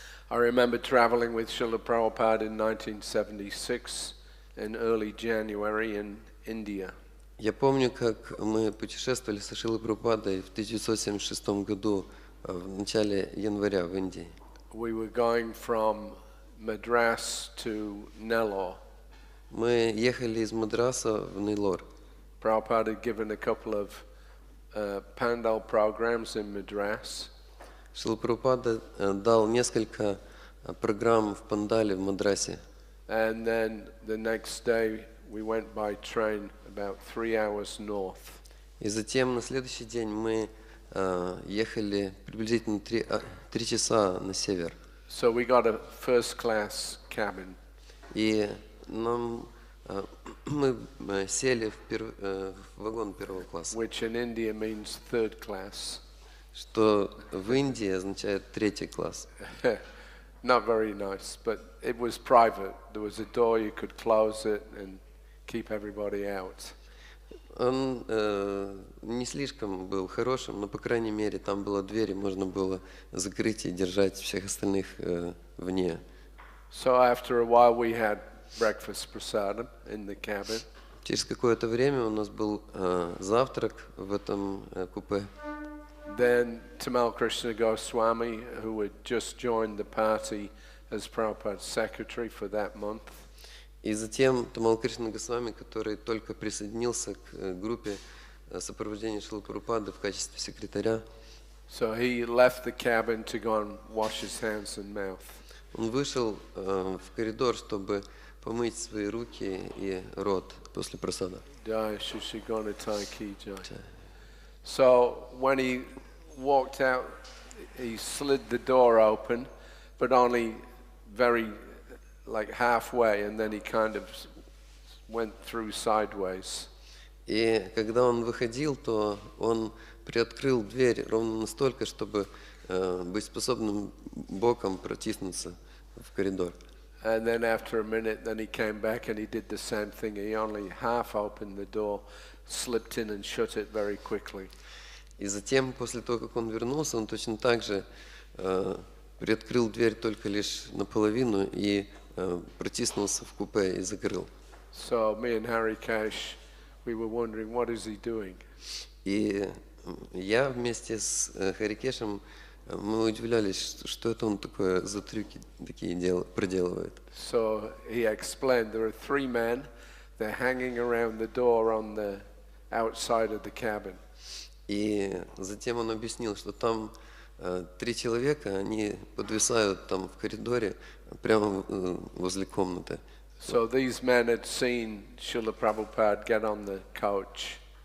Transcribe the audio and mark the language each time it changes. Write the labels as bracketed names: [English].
[English] I remember traveling with Srila Prabhupada in 1976 in early January in India. [Russian] Я помню, как мы путешествовали со Шрилой Прабхупадой в 1976 году, в начале января в Индии. [English] We were going from Madras to Nellore. [Russian] Мы ехали из Мадраса в Нейлор. [English] Prabhupada had given a couple of Pandal programs in Madras. [Russian] Шрила Прабхупада дал несколько программ в Пандале в Мадрасе. [English] And then the next day we went by train about 3 hours north. [Russian] И затем на следующий день мы ехали приблизительно 3 часа на север. [English] So we got a first class cabin. [Russian] И мы сели в вагон первого класса, [English] Which in India means third class. [Russian] что в Индии означает третий класс. [English] Not very nice, but it was private. There was a door, you could close it and keep everybody out. [Russian] Он не слишком был хорошим, но, по крайней мере, там была дверь, и можно было закрыть и держать всех остальных вне. [English] So after a while we had breakfast prasadam in the cabin. [Russian] Через какое-то время у нас был завтрак в этом купе. [English] Then Tamal Krishna Goswami, who had just joined the party as Prabhupada's secretary for that month, [Russian] И затем Тамал Кришна Госвами, который только присоединился к группе сопровождения Шрилы Прабхупады в качестве секретаря, [English] so he left the cabin to go and wash his hands and mouth. [Russian] он вышел в коридор, чтобы помыть свои руки и рот после просада. [Hindi] Jai Shri Shri Gauratai Ki Jai. [English] So when he walked out, he slid the door open, but only very like halfway, and then he kind of went through sideways. [Russian] И когда он выходил, то он приоткрыл дверь ровно настолько, чтобы быть способным боком протиснуться в коридор. [English] And then after a minute, then he came back and he did the same thing. He only half opened the door, slipped in and shut it very quickly. [Russian] И затем, после того, как он вернулся, он точно так же приоткрыл дверь только лишь наполовину и протиснулся в купе и закрыл. [English] So me and Hari Cash, we were wondering, what is he doing? [Russian] И я вместе с Харикешем, мы удивлялись, что это он такое за трюки такие проделывает. [English] So he explained there are 3 men, they're hanging around the door on the outside of the cabin. [Russian] И затем он объяснил, что там 3 человека, они подвисают там в коридоре прямо возле комнаты. [English] So these men had seen Srila Prabhupada get on the coach.